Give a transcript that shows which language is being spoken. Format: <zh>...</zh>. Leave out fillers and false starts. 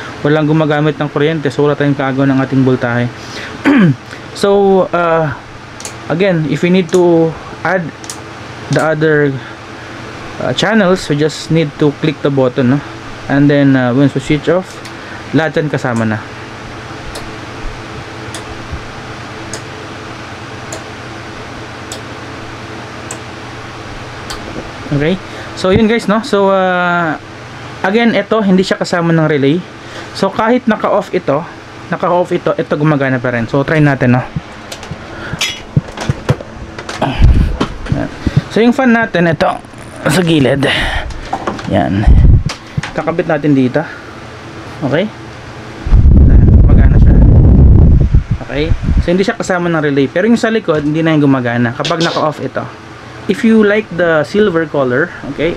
<tl>Walang gumagamit ng kuryente, so wala tayong kaagaw ng ating voltahe.</tl> <en>So again, if we need to add the other channels, we just need to click the button, no? And then once we switch off,</en> <tl>lahat yan kasama na. Okay, so yun guys, no? So again, ito hindi siya kasama ng relay. So kahit naka-off ito, ito gumagana pa rin. So try natin, no? So yung fan natin, ito sa gilid. Yan. Kakabit natin dito. Okay? Gumagana siya. Okay? So hindi siya kasama ng relay. Pero yung sa likod, hindi na yung gumagana kapag naka-off ito.</tl> <en>If you like the silver color, okay?</en>